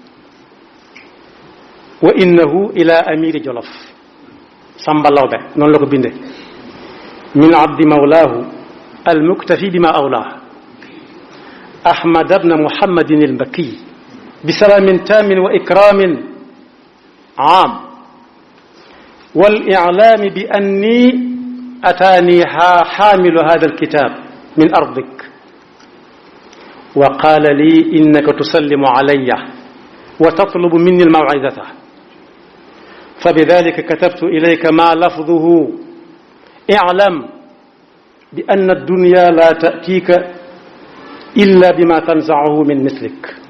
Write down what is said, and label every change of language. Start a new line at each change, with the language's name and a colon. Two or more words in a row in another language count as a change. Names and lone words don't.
Arabic: wa innahu ila amiri jolof Samba Lawbe
Wolof: noonu la ko binde
Arabic: من عبد مولاه المكتفي بما أولى ahmad بن muhammadin almbakki بسلام تام وإكرام عام والإعلام بأني أتاني حامل هذا الكتاب من أرضك وقال لي إنك تسلم علي وتطلب مني الموعظة فبذلك كتبت إليك ما لفظه اعلم بأن الدنيا لا تأتيك إلا بما تنزعه من مثلك